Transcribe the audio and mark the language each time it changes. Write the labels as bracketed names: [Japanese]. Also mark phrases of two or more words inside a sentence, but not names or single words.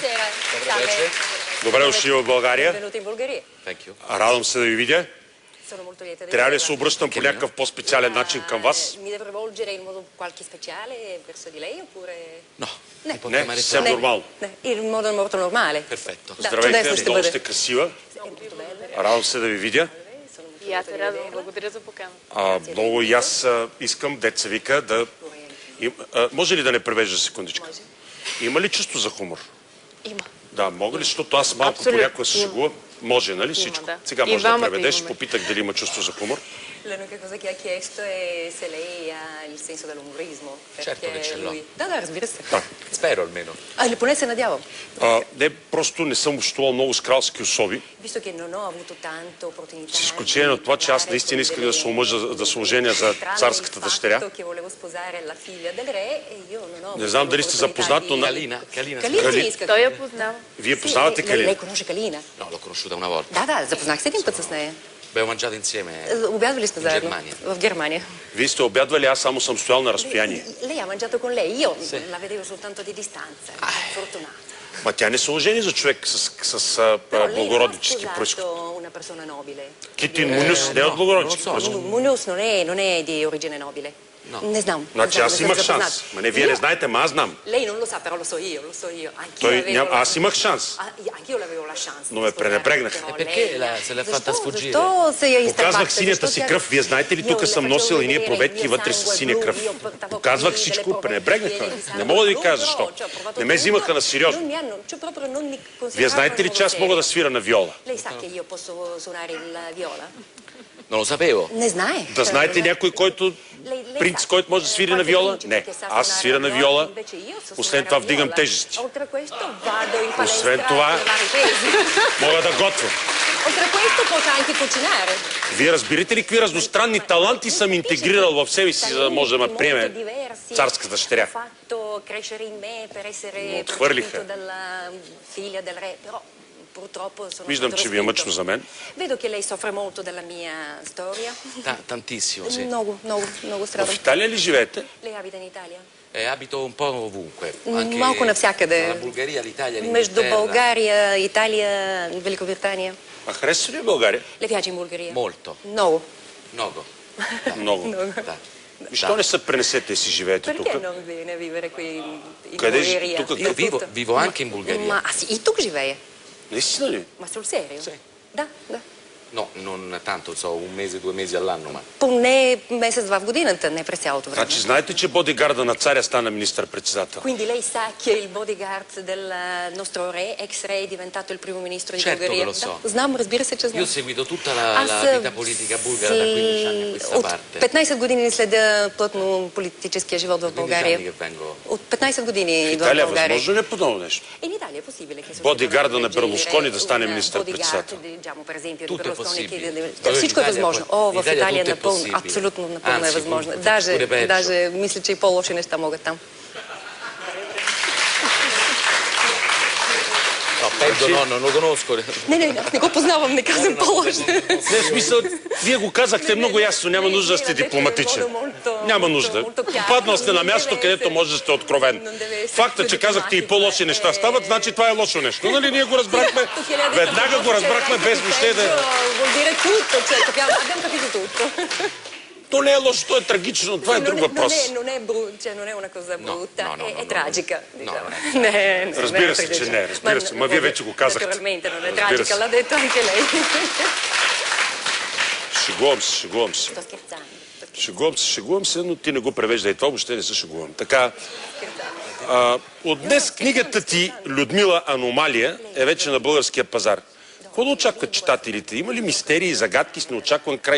[Bulgarian] Добър вечер. Добре дошли в България. [Italian] Benvenuti in Bulgaria. [Bulgarian] Радвам се да ви видя. [Italian] Sono molto lieta di [Bulgarian] Трябва ли да [Italian] vederla. [Bulgarian] се обръщам по някакъв по-специален начин към вас? [Italian] Mi devo rivolgere in modo qualche speciale verso di lei oppure... No, [Bulgarian] Ne. [Italian] ti può [Bulgarian] Не, [Italian] chiamare [Bulgarian] съвсем [Italian] Sara. [Bulgarian] нормално. [Italian] Ne, in modo molto normale. Perfetto. [Bulgarian] Да, Здравейте, чудесно ще много бъде. сте красива. [Italian] È molto bella. [Bulgarian] Радвам се да ви видя. И аз се радвам. Благодаря за покана. Много и аз искам, деца вика, да... Може ли да не превежда секундичка? Има ли чувство за хумор? Има. Да, мога ли, защото аз малко Абсолютно. понякога се шегува. Може, нали всичко? да. Сега И може да двамата преведеш. имаме. Попитах дали има чувство за хумор. [Italian] L'unica cosa che ha chiesto è se lei ha il senso dell'umorismo. Certo che ce l'ho. [Bulgarian] Da, разбира се. [Italian] Spero almeno. [Bulgarian] Или поне се надявам. Не, просто не съм общувал много с кралски особи. [Italian] Visto che non ho avuto tanta opportunità. [Bulgarian] С изключение на това, че аз наистина исках да се омъжа, да се оженя за царската дъщеря. Не знам дали сте запознат, но... Calina? Calina? Калина Той я познава. Вие познавате [Italian] Lei [Bulgarian] Калина? [Italian] conosce Калина? No, l'ho conosciuta una volta. [Bulgarian] Да, да, запознах се един път с нея. [Italian] Abbiamo mangiato insieme. [Bulgarian] Обядвали сте заедно? Германия. В Германия. Вие сте обядвали, аз само съм стоял на разстояние. [Italian] Lei ha mangiato con lei, io la vedevo soltanto di distanza. Fortunato. [Bulgarian] Ма тя не се ожени за човек с [Italian] Però lei ha [Bulgarian] благороднически происход. [Italian] sposato una persona nobile. [Bulgarian] Китин Мунюс не е от благороднически [Italian] non lo so, [Bulgarian] происход. [Italian] Мунюс non è di origine nobile. [Bulgarian] Не знам. Значи аз имах шанс. Ма не, вие не знаете, ма аз знам. [Italian] Lei non lo sa, però lo so io, lo so io. [Bulgarian] Аз имах шанс. [Italian] Anch'io l'avevo la chance. [Bulgarian] Но ме пренебрегнаха. [Italian] Perché se l'è fatta sfuggire? [Bulgarian] Защо се я изтърпахте? Показвах синята си кръв. Вие знаете ли, тук съм носил едни проветки вътре с синя кръв. Показвах всичко, пренебрегнаха. Не мога да ви кажа защо. Не ме взимаха на сериозно. Вие знаете ли, че аз мога да свира на виола? [Italian] Lei sa che io posso suonare la viola? Non lo sapevo. [Bulgarian] Не знае. Да знаете някой, който принц, който може да свири на виола? Не. Аз свира на виола. Освен това вдигам тежести. Освен това, мога да готвя. Вие разбирате ли какви разностранни таланти съм интегрирал в себе си, за да може да ме приеме царска дъщеря? Но отхвърлиха. Виждам, че ви е мъчно за мен. [Italian] Vedo che lei soffre molto della mia storia. Tantissimo, sì. [Bulgarian] Много В страдам. Италия ли живеете? [Italian] Lei abita in Italia? Abito un po' ovunque. [Bulgarian] Малко навсякъде. [Italian] La Bulgaria, l'Italia, [Bulgarian] Между [Italian] l'Inghilterra. [Bulgarian] България, Италия, Великобритания. А харесва ли България? [Italian] Le piace in Bulgaria? Molto. [Bulgarian] Много. Много. Много. Да. Защо не се пренесете и си живеете тук? [Italian] Perché non viene a vivere qui in [Bulgarian] Къде [Italian] Bulgaria? [Bulgarian] тук? [Italian] Io vivo anche in Bulgaria. [Bulgarian] Ma аз и тук живея. Наистина ли? [Italian] Ma sul serio? Sì. [Bulgarian] Да, да. [Italian] No, non tanto, so, un mese, 2 mesi all'anno, ma... [Bulgarian] Поне месец-два в годината, не през цялото време. Значи знаете, че бодигарда на царя стана министър-председател? [Italian] Quindi lei sa che il bodyguard del nostro re, ex re, è diventato il primo ministro di Certo Bulgaria? che lo so. [Bulgarian] Да, знам, разбира се, че знам. [Italian] Io ho seguito tutta la [Bulgarian] Аз [Italian] vita politica bulgara da 15 anni a questa [Bulgarian] от [Italian] parte. [Bulgarian] 15 години следя плътно политическия живот в 15 България. [Italian] anni che vengo... [Bulgarian] От 15 години В идвам в Италия България. възможно ли е подобно нещо? [Italian] In Italia è possibile che [Bulgarian] Бодигарда на Берлускони да стане министър-председател. [Italian] Diciamo per esempio di Tutto è Berlusconi possibile. [Bulgarian] всичко е [Italian] In Italia [Bulgarian] възможно. [Italian] poi- [Bulgarian] О, [Italian] in [Bulgarian] в [Italian] Italia [Bulgarian] Италия [Italian] tutto è [Bulgarian] напълно, [Italian] possibile. [Bulgarian] абсолютно напълно е [Italian] Anzi, [Bulgarian] възможно. [Italian] pure [Bulgarian] Даже [Italian] peggio. [Bulgarian] мисля, че и по-лоши неща могат там. [Italian] No, Pedro, no, non lo conosco. [Bulgarian] Не го познавам, не казвам по-лъжно. Не, в смисъл, вие го казахте много ясно, няма нужда да сте дипломатичен. Няма нужда. Попаднал сте на място, където може да сте откровен. Факта, че казахте и по-лоши неща стават, значи това е лошо нещо. Нали, ние го разбрахме, веднага го разбрахме, без въобще да... То не е лошо, то е трагично, това е друг въпрос. [Italian] Non è una cosa brutta, è tragica. [Bulgarian] Разбира се, че не, разбира се. Ма вие вече го казахте. [Italian] Naturalmente non è tragica, l'ha detto anche lei. [Bulgarian] Шегувам се. Шегувам се, но ти не го превеждай. Това въобще не се шегувам. Така, от днес книгата ти, Людмила, Аномалия, е вече на българския пазар. Какво да очакват читателите? Има ли мистерии, загадки с неочакван край?